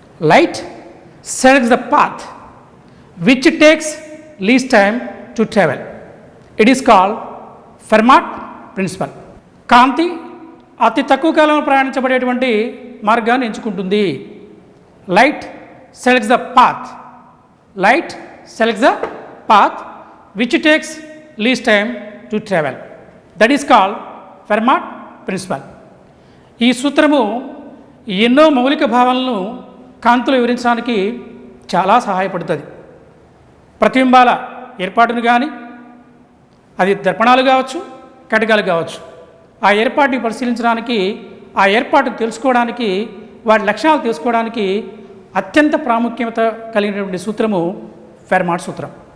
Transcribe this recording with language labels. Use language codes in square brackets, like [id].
[en] Light selects the path which takes least time to travel. It is called Fermat principle. [te] కాంతి అతి తక్కువ కాలంలో ప్రయాణించబడేటువంటి మార్గాన్ని ఎంచుకుంటుంది. [en] Light selects the path, light selects the path which takes least time to travel. That is called Fermat principle. [te] ఈ సూత్రము ఎన్నో మౌలిక భావనలను కాంతిలో వివరించడానికి చాలా సహాయపడుతుంది. ప్రతిబింబాల ఏర్పాటును కానీ, అది దర్పణాలు కావచ్చు, కటకాలు కావచ్చు, ఆ ఏర్పాటుని పరిశీలించడానికి, ఆ ఏర్పాటును తెలుసుకోవడానికి, వాటి లక్షణాలు తెలుసుకోవడానికి అత్యంత ప్రాముఖ్యత కలిగినటువంటి సూత్రము ఫెర్మాట్ సూత్రం.